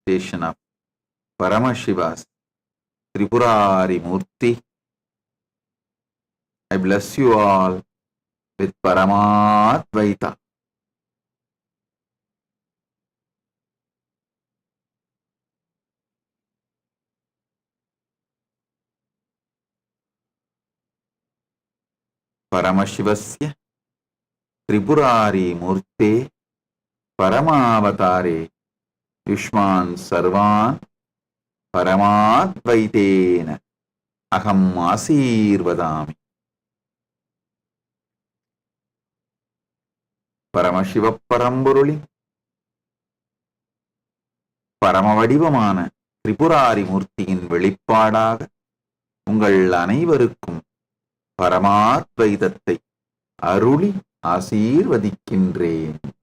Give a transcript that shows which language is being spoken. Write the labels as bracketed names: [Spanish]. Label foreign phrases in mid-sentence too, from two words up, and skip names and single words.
[English] manifestation of Paramashiva's Tripurari Murti. I bless you all with Paramadvaita. [Sanskrit] परमशिवस्य त्रिपुरारि मूर्ते परमावतारे युष्मान् सर्वान् परमाद्वैतेन अहम् आशीर्वदामि. [Tamil] Paramashiva Parambulli பரமவடிவமான திரிபுராரி மூர்த்தியின் வெளிப்பாடாக உங்கள் அனைவருக்கும் பரமாத்வைதத்தை அருளி ஆசீர்வதிக்கின்றேன்.